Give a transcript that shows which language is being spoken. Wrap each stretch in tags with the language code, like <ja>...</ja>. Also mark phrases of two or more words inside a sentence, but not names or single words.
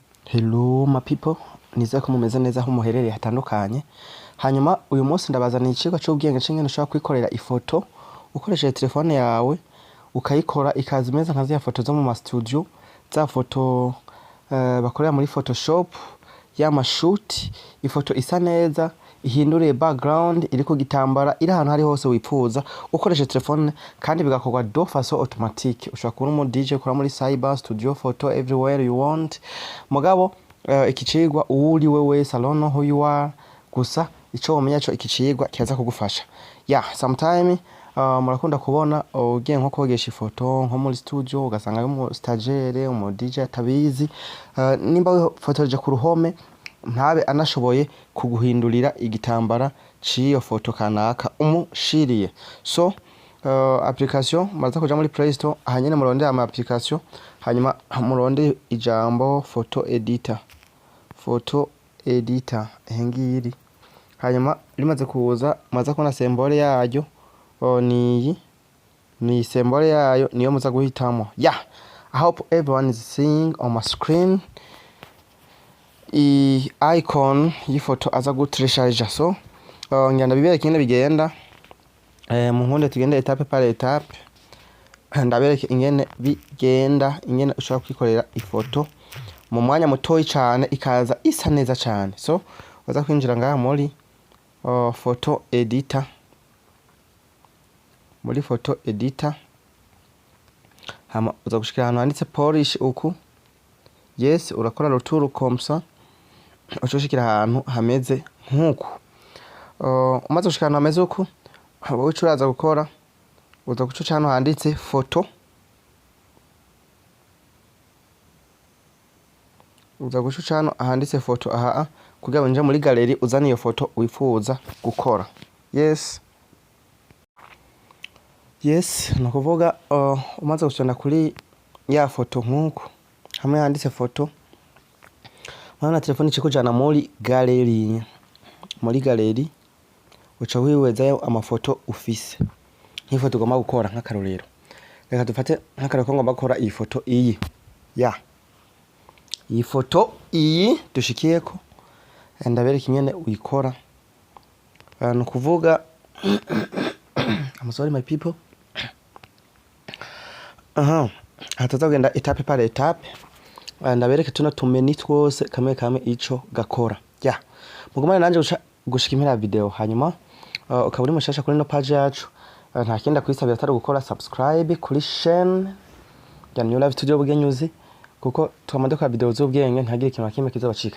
<en>Hello my people,</en> <rn>nizeye ko mumeze neza aho muherereye hatandukanye. Hanyuma uyu munsi ndabazaniye icigwa cy'ubwenge c'ingene ushobora kwikorera ifoto ukoresheje telefone yawe ukayikora ikaza imeze nka ziya foto zo mu studio, za foto bakorera muri Photoshop y'amashoot, ifoto isa neza ihinduriye background iri ku gitambara iri ahantu hari hose wipfuza ukoresheje telefone, kandi bigakorwa</rn> <fr>de façon automatique.</fr> <rn>Ushobora kubona umu DJ ukora muri</rn> <en>cyber studio photo everywhere you want.</en> <rn>Mugabo iki cigwa uri wewe salon</rn> <en>who you are,</en> <rn>gusa ico womenya cyo iki cigwa kiza kugufasha. Sometime murakunda kubona ugiye nko kogesha ifoto nko muri studio ugasanga umu stagiaire umu DJ atabizi, nimba wifotoreje ku ruhome ntabe anashoboye kuguhindurira igitambara ciyo foto kanaka umushiriye. So application maza kuja muri Play Store, hanyene muronde ama application, hanyuma muronde ijambo</rn> <en>photo editor</en> <rn>hengiri, hanyuma rimaze kuza maza kubona symbole yayo ni symbole yayo niyo muza guhitamo.</rn> <en>I hope everyone is seeing on my screen icon</en> <rn>y'ifoto aza gutresharge. So ngenda bibereke ingene bigenda, mu nkunde tugende</rn> <fr>etape par etape</fr> <rn>ndabereke ingene bigenda, ingene ushobora kwikorera ifoto mu mwanya mutoyi cyane ikaza isa neza cyane. So waza kwinjira ngaha muri</rn> <en>photo editor,</en> <rn>muri</rn> <en>photo editor</en> <rn>hama uza gushikira ahantu handitse polish uku. Yes, urakora</rn> <fr>retour comme ça,</fr> <rn>ucoshikira ahantu hameze nkuko. Umaze gushikira ahantu hameze uko, wowe uraza gukora uza guca hano handitse photo, uza guca hano handitse photo aha kugira winjire muri gallery uzana iyo photo wifuza gukora. Yes, nakuvuga umaze gushona kuri ya photo nkuko hamwe handitse photo, mana telefone cikujana muri gallery. Muri gallery uca wiwezayo amafoto ufise nk'ifoto ugomba gukora nk'akarorero. Reka dufate nk'akarorero ko ngomba gukora iyi foto iyi. Iyi foto iyi dushikiyeko ndabereka ingene uyikora.</rn> <en>Nukuvuga I'm sorry my people.</en> <rn>Hataza kugenda</rn> <fr>etape par etape,</fr> <rn>ndabereke tuno tumeni twose kamwe kamwe ico gakora. Mugumane nanje gushika impera video, hanyuma ukaba uri mushasha kuri no page yacu, nta kindi kwisabira atari gukora subscribe kuri chaîne ya New Life Studio Bugenyuzi, kuko twamaze kwa video z'ubwenge ntagire ikintu nakimwe kizabacika.</rn>